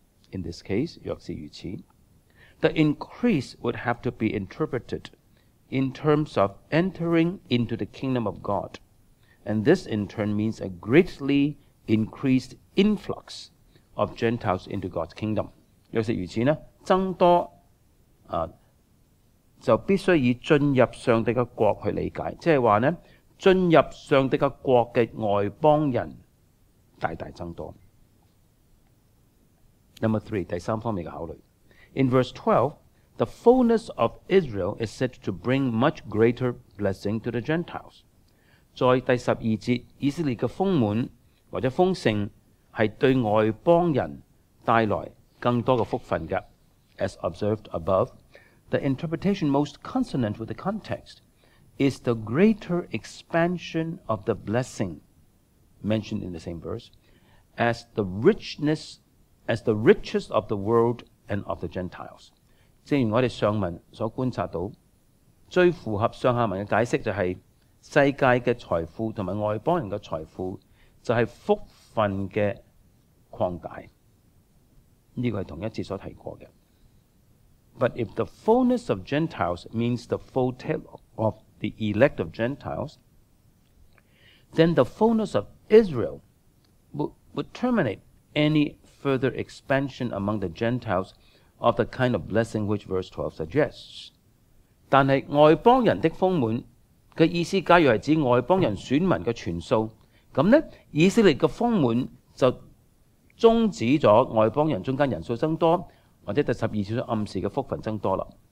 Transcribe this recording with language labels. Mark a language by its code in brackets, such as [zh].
[en] In this case， [yue] 若是如此 [en] ，the increase would have to be interpreted in terms of entering into the kingdom of God, and this in turn means a greatly increased influx of Gentiles into God's kingdom. [yue] 若是如此呢，增多就必須以進入上帝嘅國去理解，即係話呢，進入上帝嘅國嘅外邦人大大增多。 [en] Number 3， [yue] 第三方面嘅考慮。 [en] In verse 12, the fullness of Israel is said to bring much greater blessing to the Gentiles。 [yue] 在第12節，以色列嘅豐滿或者豐盛係對外邦人帶來更多嘅福分嘅。 [en] As observed above, the interpretation most consonant with the context is the greater expansion of the blessing mentioned in the same verse as the richest of the world and of the Gentiles。 [yue] 正如我哋上文所觀察到，最符合上下文嘅解釋就係世界嘅財富同埋外邦人嘅財富就係福分嘅擴大。呢個係同一節所提過嘅。 [en] But if the fullness of Gentiles means the full tale of the elect of Gentiles, then the fullness of Israel would terminate any further expansion among the Gentiles of the kind of blessing which verse 12 suggests。 [yue] 但係外邦人的豐滿嘅意思，假如係指外邦人選民嘅全數，咁呢，以色列嘅豐滿就終止咗外邦人中間人數增多，或者第12節所暗示嘅福分增多啦。